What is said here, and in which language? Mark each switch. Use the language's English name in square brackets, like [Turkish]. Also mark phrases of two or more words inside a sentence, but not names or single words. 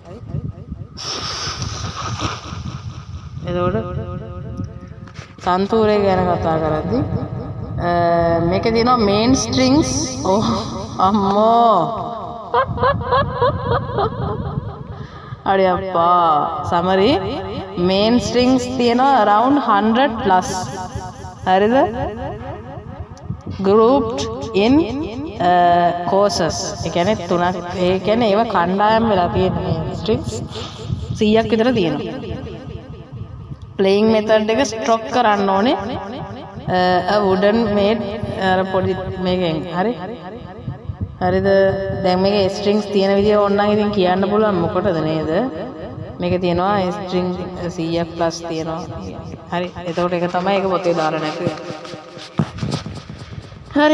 [Sinhala] එතකොට සන්තූරේ ගැන කතා කරද්දී මේකේ තියෙනවා [English] main strings. [Sinhala] අම්මෝ. අඩේ අප්පා. සමරි [English] main strings [Sinhala] තියෙනවා [English] around 100 plus. හරිද? grouped in courses. [Sinhala] ඒ කියන්නේ තුනක්. ඒ කියන්නේ ඒව කණ්ඩායම් වෙලා තියෙන ස්ට්‍රින්ග්ස් 100ක් විතර තියෙනවා. [English] playing method [Sinhala] එක stroke කරන්න ඕනේ. [English] a wooden made [Sinhala] පොඩි මේකෙන්. හරි. හරිද? දැන් මේකේ ස්ට්‍රින්ග්ස් තියෙන විදිය ඕනනම් ඉතින් කියන්න පුළුවන්. මොකටද නේද? මේක තියෙනවා ස්ට්‍රින්ග් 100ක් ප්ලස් තියෙනවා. හරි. එතකොට ඒක තමයි ඒක පොතේ දාලා නැති. හරි.